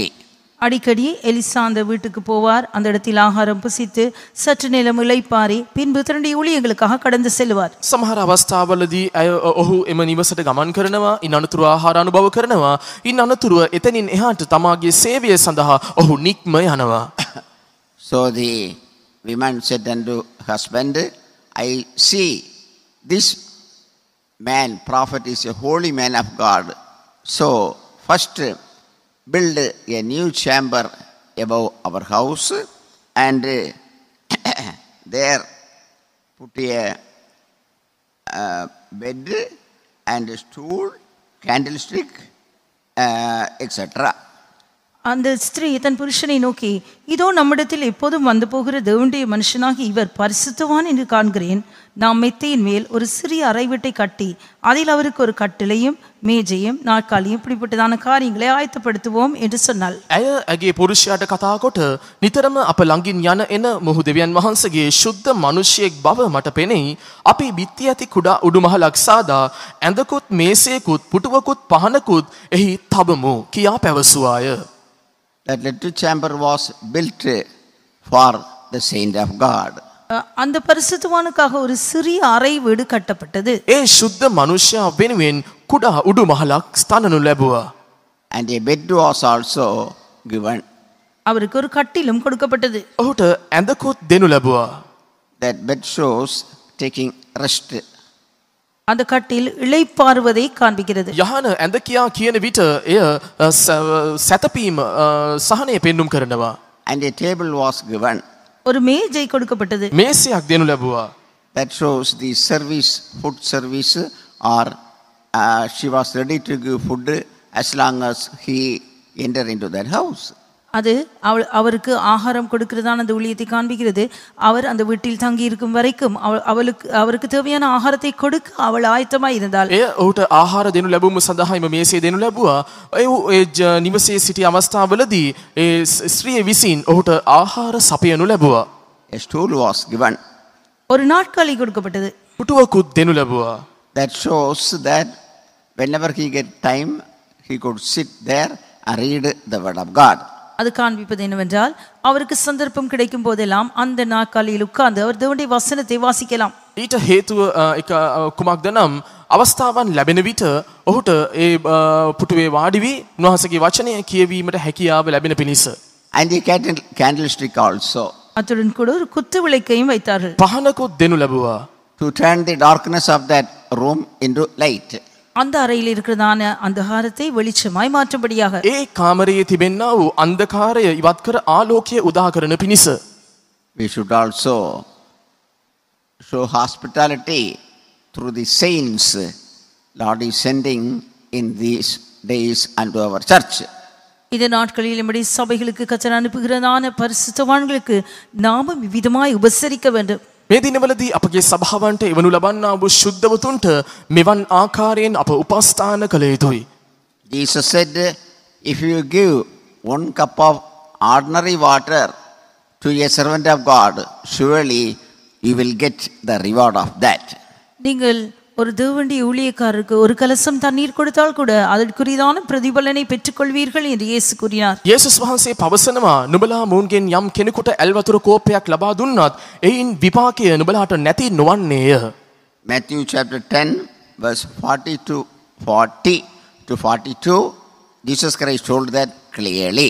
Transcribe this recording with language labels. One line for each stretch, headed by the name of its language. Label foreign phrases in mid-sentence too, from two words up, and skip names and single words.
Tamil: அடிக்கடி எலிசா அந்த வீட்டுக்கு போவார். அந்த இடத்தில் ஆகாரம் புசித்து சற்று நேரம் இளைப்பாரி பின்பு தன்னுடைய ஊழியங்களுக்காக கடந்து செல்வார்.
Sinhala: සමහර අවස්ථාවලදී ඔහු එම නිවසට ගමන් කරනවා, ඉන් අනතුරු ආහාර අනුභව කරනවා, ඉන් අනතුරුව එතනින් එහාට තමාගේ සේවය සඳහා ඔහු නික්ම යනවා.
English: So the woman said unto husband, I see this man, prophet, is a holy man of God. So first build a new chamber above our house and there put a bed and a stool, candlestick, etc.
Tamil: அந்த ஸ்திரீ தன் புருஷனை நோக்கி, இதோ நம்மிடத்தில் எப்போதும் வந்து போகிற தேவனுடைய மனுஷனாகி இவர் பரிசுத்தவான் என்று காண்கிறேன். நாம் மெத்தையின் மேல் ஒரு சிறிய அறை வீட்டை கட்டி அதில் அவருக்கு ஒரு கட்டிலையும் மேஜையும் நாற்காலியும் இப்படிப்பட்டதான காரியங்களை ஆயத்தப்படுத்துவோம் என்று சொன்னாள்.
Sinhala: ඇය ඇගේ පුරුෂයාට කතා කොට නිතරම අප ළඟින් යන එන මොහු දෙවියන් වහන්සේගේ ශුද්ධ මිනිසෙක් බව මට පෙනෙයි. අපි බිත්ති ඇති කුඩා උඩුමහලක් සාදා ඇඳකුත් මේසයකුත් පුටුවකුත් පහනකුත් එහි තබමු කියා පැවසුවාය.
English: That little chamber was built for the saint of God.
Tamil: அந்த பரிசுத்தவானுக்காக ஒரு சிறிய அறை வீடு கட்டப்பட்டது.
Sinhala: ඒ ශුද්ධ මිනිසයා වෙනුවෙන් කුඩා උඩුමහලක් ස්ථානනු ලැබුවා.
English: And a bed was also given.
Tamil: அவருக்கு ஒரு கட்டிலும் கொடுக்கப்பட்டது.
Sinhala: ඔහුට ඇඳකුත් දෙනු ලැබුවා.
English: That bed shows taking rest.
Tamil: அந்த கட்டில் இளைப்பாறுவதை காண்பிக்கிறது.
Sinhala: යහන ඇඳ කියා කියන විට එය සැතපීම සහනය පෙන්눔 කරනවා.
English: And a table was given.
Tamil: ஒரு மேஜை கொடுக்கப்பட்டது.
Sinhala: මේසයක් දෙනු ලැබුවා.
English: That shows the service, food service, or she was ready to give food as long as he enter into that house.
Tamil: அது அவருக்கு ஆகாரம் கொடுக்கிறதான அந்த ஊழியத்தை காண்பிக்கிறது. அவர் அந்த வீட்டில் தங்கி இருக்கும் வரைக்கும் அவருக்கு தேவையான ஆகாரத்தை கொடுக்க அவள் ஆயத்தமாய் இருந்தாள்.
Sinhala: එය ඔහුට ආහාර දෙනු ලැබුම සඳහා එම මේසේ දෙනු ලැබුවා. ඒ නිවසේ සිටි අවස්ථාවවලදී ඒ ස්ත්‍රිය විසින් ඔහුට ආහාර සපයනු ලැබුවා.
English: A stool was given.
Tamil: ஒரு நாட்காலி கொடுக்கப்பட்டது.
Sinhala: පුටුවකුත් දෙනු ලැබුවා.
English: That shows that whenever he get time, he could sit there and read the word of God.
Tamil: அது காண்பிப்பது என்னவென்றால் அவருக்கு சந்தர்ப்பம் கிடைக்கும் போதெல்லாம் அந்த நாட்காலியில் உட்கார்ந்து அவர் தேவனுடைய வசனத்தை வாசிக்கலாம்.
Sinhala: ඊට හේතුව එක කුමක්ද නම් අවස්ථාවන් ලැබෙන විට ඔහුට ඒ පුටුවේ වාඩි වී උන්වහන්සේගේ වචනය කියවීමට හැකියාව ලැබෙන පිණිස.
English: And the candlestick also.
Tamil: அத்துடன் கூட ஒரு குத்து விளக்கையும் வைத்தார்கள்.
Sinhala: පහනකුත් දෙනු ලැබුවා.
English: To turn the darkness of that room into light.
Tamil: அந்த அறையில் இருக்கிறதான அந்தகாரத்தை வெளிச்சமாய் மாற்றும்படியாக.
Sinhala: ඒ කාමරයේ තිබෙන්නා වූ අන්ධකාරය ඉවත් කර ආලෝකය උදා කරන පිණිස.
English: We should also show hospitality through the saints Lord is sending in these days unto our church.
Tamil: இந்த நாட்களில் நம்முடைய சபைகளுக்கு கர்த்தர் அனுப்புகிறதான பரிசுத்தவான்களுக்கு நாமும் விதமாய் உபசரிக்க வேண்டும்.
Sinhala: මේ දිනවලදී අපගේ සභාවන්ට එවනු ලබන්නා වූ ශුද්ධවතුන්ට මෙවන් ආකාරයෙන් අප උපස්ථාන කළ යුතුයි.
English: Jesus said, if you give 1 cup of ordinary water to a servant of God, surely you will get the reward of that.
Tamil: நீங்கள் ஒரு தேவனுடைய ஊழியக்காரருக்கு ஒரு கலசம் தண்ணீர் கொடுத்தால் கூட அதற்குரியதான பிரதிபலனை பெற்றுக்கொள்வீர்கள் என்று இயேசு கூறினார்.
Sinhala: යේසුස් වහන්සේ පවසනවා නුඹලා මොවුන්ගෙන් යම් කෙනෙකුට ඇල් වතුර කෝපයක් ලබා දුන්නත් එයින් විපාකය නුඹලාට නැති නොවන්නේය.
English: Matthew chapter 10 verse 40 to 42, Jesus Christ told that clearly.